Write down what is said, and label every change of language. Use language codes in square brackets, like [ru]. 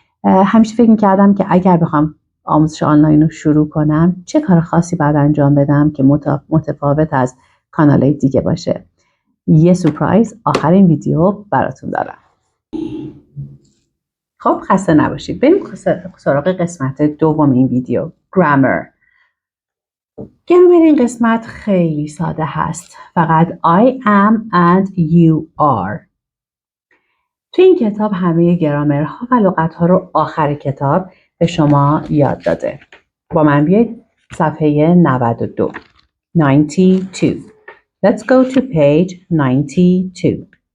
[fa] همیشه فکر میکردم که اگر بخوام آموزش آنلاین رو شروع کنم چه کار خاصی باید انجام بدم که متفاوت از کانال‌های دیگه باشه. یه سورپرایز آخر این ویدیو براتون دارم. خب خسته نباشید. بریم سراغ قسمت دوم این ویدیو، گرامر. گرامر این قسمت خیلی ساده هست. [en] فقط I am and you are. [fa] تو این کتاب همه گرامرها و لغتها رو آخر کتاب به شما یاد داده. با من بیایید صفحه 92. 92. [en] Let's go to page 92.